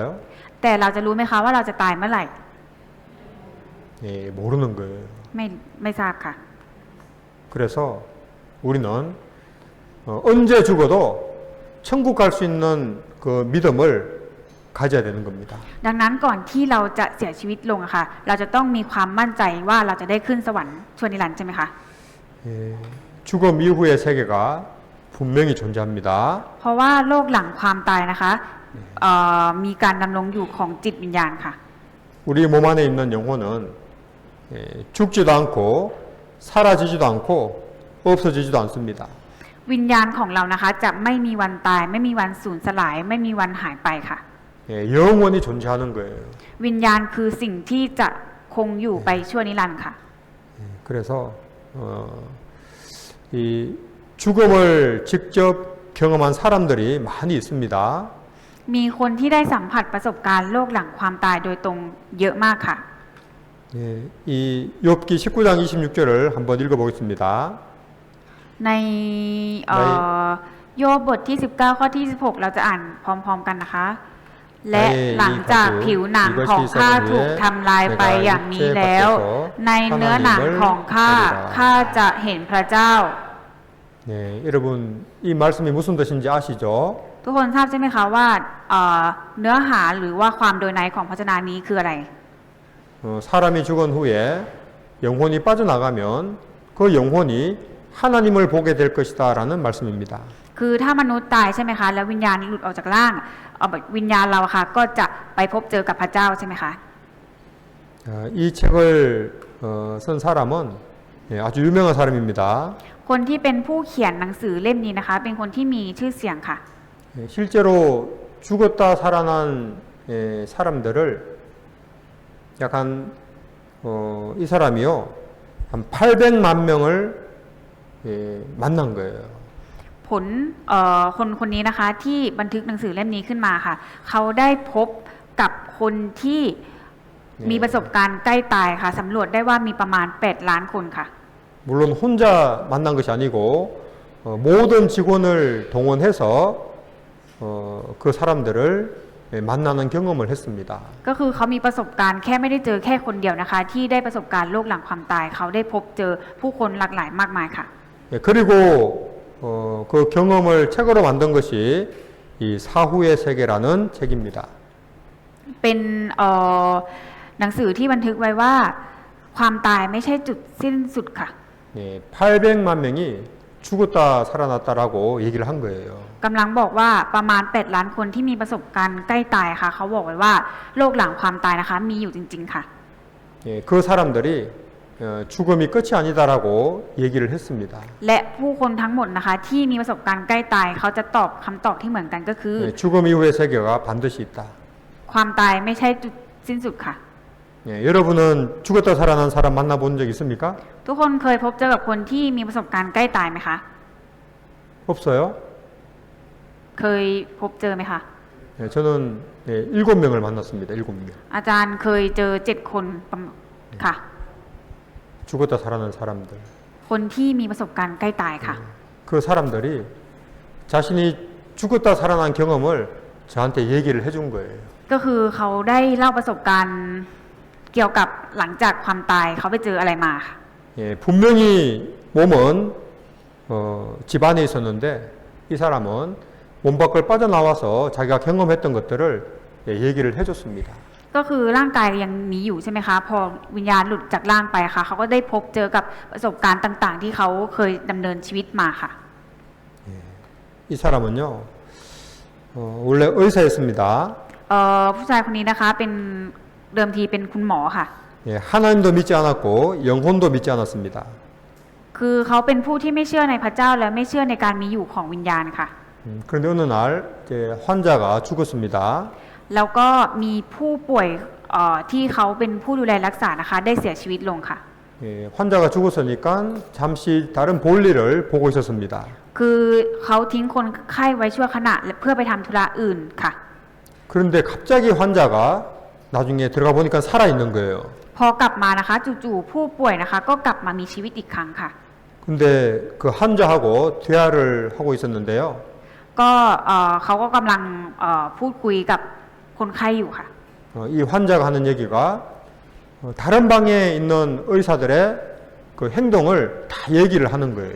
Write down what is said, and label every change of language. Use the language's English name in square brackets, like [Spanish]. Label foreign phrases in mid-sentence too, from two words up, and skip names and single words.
[Thai] แต่เราจะรู้ไหมคะว่าเราจะตายเมื่อไหร่ [Korean] 예, 모르는 거예요. [Thai] ไม่ทราบค่ะ [Korean] 그래서 우리는 언제 죽어도 천국 갈 수 있는 그 믿음을 가져야 되는 겁니다. [Thai] ดังนั้นก่อนที่เราจะเสียชีวิตลงอะค่ะเราจะต้องมีความมั่นใจว่าเราจะได้ขึ้นสวรรค์ชั่วนิรันดร์ใช่ไหมคะ [Korean] 예, 죽음 이후의 세계가 분명히 존재합니다. [Thai] เพราะว่าโลกหลังความตายนะคะมีการดำรงอยู่ของจิตวิญญาณค่ะ [Korean] 우리 몸 안에 있는 영혼은 죽지도 않고 사라지지도 않고 없어지지도 않습니다. [Thai] วิญญาณของเรานะคะจะไม่มีวันตายไม่มีวันสูญสลายไม่มีวันหายไปค่ะ [Korean] 예, 영원히 존재하는 거예요. [Thai] วิญญาณคือสิ่งที่จะคงอยู่ไปชั่วนิรันดร์ค่ะ [Korean] 그래서 이 죽음을 직접 경험한 사람들이 많이 있습니다. [Thai] มีคนที่ได้สัมผัสประสบการณ์โลกหลังความตายโดยตรงเยอะมากค่ะ [Korean] 예, 이 욥기 19장 26절을 한번 읽어보겠습니다. [Thai] ในโยบบทที่19ข้อที่16เราจะอ่านพร้อมๆกันนะคะ และหลังจากผิวหนังของข้าถูกทำลายไปอย่างนี้แล้ว ในเนื้อหนังของข้าจะเห็นพระเจ้า [Korean] 네, 여러분 이 말씀이 무슨 뜻인지 아시죠? [Thai] ทุกคนทราบใช่ไหมคะว่าเนื้อหาหรือว่าความโดยในของพระชนะนี้คืออะไร [Korean] 사람이 죽은 후에 영혼이 빠져나가면 그 영혼이 하나님을 보게 될 것이다라는 말씀입니다. [Thai] คือถ้ามนุษย์ตายใช่ไหมคะแล้ววิญญาณหลุดออกจากร่างวิญญาณเราค่ะก็จะไปพบเจอกับพระเจ้าใช่ไหมคะ [Korean] 이 책을 쓴 사람은 아주 유명한 사람입니다. [Thai] คนที่เป็นผู้เขียนหนังสือเล่มนี้นะคะเป็นคนที่มีชื่อเสียงค่ะ [Korean] 실제로 죽었다 살아난 사람들을 약간 이 사람이요 한 800만 명을 만난 거예요. [Thai] ผลคนนี้นะคะที่บันทึกหนังสือเล่มนี้ขึ้นมาค่ะเขาได้พบกับคนที่มีประสบการณ์ใกล้ตายค่ะสำรวจได้ว่ามีประมาณ8ล้านคนค่ะ [Korean] 물론 혼자 만난 것이 아니고 모든 직원을 동원해서 그 사람들을 만나는 경험을 했습니다. [Thai] ก็คือเขามีประสบการณ์แค่ไม่ได้เจอแค่คนเดียวนะคะที่ได้ประสบการณ์โลกหลังความตายเขาได้พบเจอผู้คนหลากหลายมากมายค่ะ [Korean] 그리고 그 경험을 책으로 만든 것이 이 사후의 세계라는 책입니다. [Thai] เป็นหนังสือที่บันทึกไว้ว่าความตายไม่ใช่จุดสิ้นสุดค่ะ [Korean] 800만 명이 죽었다 살아났다라고 얘기를 한 거예요. [Thai] กำลังบอกว่าประมาณ8ล้านคนที่มีประสบการณ์ใกล้ตายค่ะเขาบอกไว้ว่าโลกหลังความตายนะคะมีอยู่จริงๆค่ะ [Korean] 예, 그 사람들이 죽음이 끝이 아니다라고 얘기를 했습니다. [Thai] และผู้คนทั้งหมดนะคะที่มีประสบการณ์ใกล้ตายเขาจะตอบคำตอบที่เหมือนกันก็คือ [Korean] 예, 죽음 이후의 세계가 반드시 있다. [Thai] ความตายไม่ใช่จุดสิ้นสุดค่ะ [Korean] 예, 여러분은 죽었다 살아난 사람 만나본 적 있습니까? [Thai] ทุกคนเคยพบเจอกับคนที่มีประสบการณ์ใกล้ตายไหมคะ [Korean] 없어요? [Thai] เคยพบเจอไหมคะ [Korean] 예, 저는 7명을 만났습니다. 7명. [Thai] อาจารย์เคยเจอ7 คนประมาณค่ะ [Korean] 죽었다 살아난 사람들. [Thai] คนที่มีประสบการณ์ใกล้ตายค่ะ [Korean] 그 사람들이 자신이 죽었다 살아난 경험을 저한테 얘기를 해준 거예요. [Thai] ก็คือเขาได้เล่าประสบการณ์เกี่ยวกับหลังจากความตายเขาไปเจออะไรมาค่ะ [Korean] 예, 분명히 몸은 집 안에 있었는데 이 사람은 몸 밖을 빠져나와서 자기가 경험했던 것들을 얘기를 해줬습니다. [Thai] ก็คือร่างกายยังมีอยู่ใช่ไหมคะพอวิญญาณหลุดจากร่างไปค่ะเขาก็ได้พบเจอกับประสบการณ์ต่างๆ ที่เขาเคยดำเนินชีวิตมาค่ะ [Korean] 이 사람은요 원래 의사였습니다. [Thai] ผู้ชายคนนี้นะคะเป็นเดิมทีเป็นคุณหมอค่ะ [Korean] 예, 하나님도 믿지 않았고 영혼도 믿지 않았습니다. [Thai] คือเขาเป็นผู้ที่ไม่เชื่อในพระเจ้าและไม่เชื่อในการมีอยู่ของวิญญาณค่ะ [Korean] 그런데 어느 날 이제 환자가 죽었습니다. [Thai] แล้วก็มีผู้ป่วยที่เขาเป็นผู้ดูแลรักษานะคะได้เสียชีวิตลงค่ะ [Korean] 예, 환자가 죽었으니까 잠시 다른 볼일을 보고 있었습니다. [Thai] คือเขาทิ้งคนไข้ไว้ชั่วขณะเพื่อไปทำธุระอื่นค่ะ [Korean] 그런데 갑자기 환자가 나중에 들어가 보니까 살아 있는 거예요. [Thai] พอกลับมานะคะจู่ๆผู้ป่วยนะคะก็กลับมามีชีวิตอีกครั้งค่ะ [Korean] 근데 그 환자하고 대화를 하고 있었는데요. [Thai] ก็เขาก็กำลังพูดคุยกับคนไข้อยู่ค่ะ [Korean] 이 환자가 하는 얘기가 다른 방에 있는 의사들의 그 행동을 다 얘기를 하는 거예요.